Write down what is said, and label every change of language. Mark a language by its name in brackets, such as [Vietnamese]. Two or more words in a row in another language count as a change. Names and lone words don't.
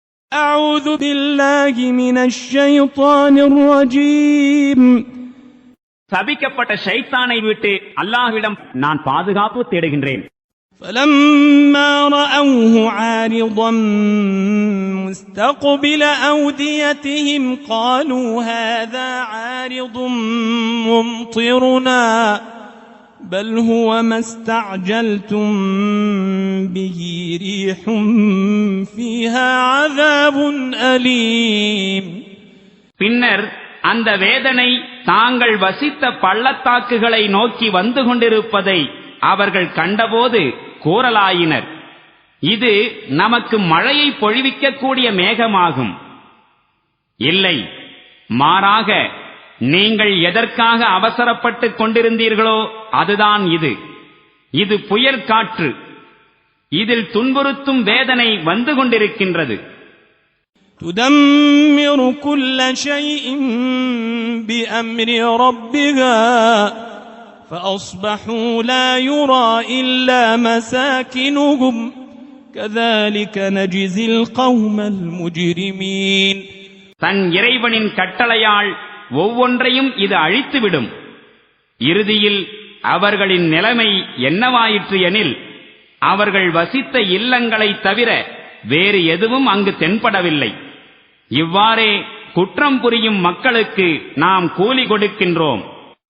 [Arabic] أعوذ بالله من الشيطان الرجيم. [Tamil] சபிக்கப்பட்ட ஷைத்தானை விட்டு அல்லாஹ்விடம் நான் பாதுகாப்பு தேடுகின்றேன். [Arabic] فلما رأوه عارضا مستقبل أوديتهم قالوا هذا عارض ممطرنا بل هو ما استعجلتم به ريح فيها عذاب أليم. [Tamil] பின்னர் அந்த வேதனை தாங்கள் வசித்த பள்ளத்தாக்குகளை நோக்கி வந்து கொண்டிருப்பதை அவர்கள் கண்டபோது கூறலாயினர், இது நமக்கு மழையை பொழிவிக்கக்கூடிய மேகமாகும். இல்லை, மாறாக நீங்கள் எதற்காக அவசரப்பட்டுக் கொண்டிருந்தீர்களோ அதுதான் இது. இது புயல் காற்று, இதில் துன்புறுத்தும் வேதனை வந்து கொண்டிருக்கின்றது. [Arabic] تدمر كل شيء بأمر ربها فأصبحوا لا يرى إلا مساكنهم كذلك نجزي القوم المجرمين. [Tamil] தன் இறைவனின் கட்டளையால் ஒவ்வொன்றையும் இது அழித்துவிடும். இறுதியில் அவர்களின் நிலைமை என்னவாயிற்று எனில், அவர்கள் வசித்த இல்லங்களைத் தவிர வேறு எதுவும் அங்கு தென்படவில்லை. இவ்வாறே குற்றம் புரியும் மக்களுக்கு நாம் கூலி கொடுக்கின்றோம்.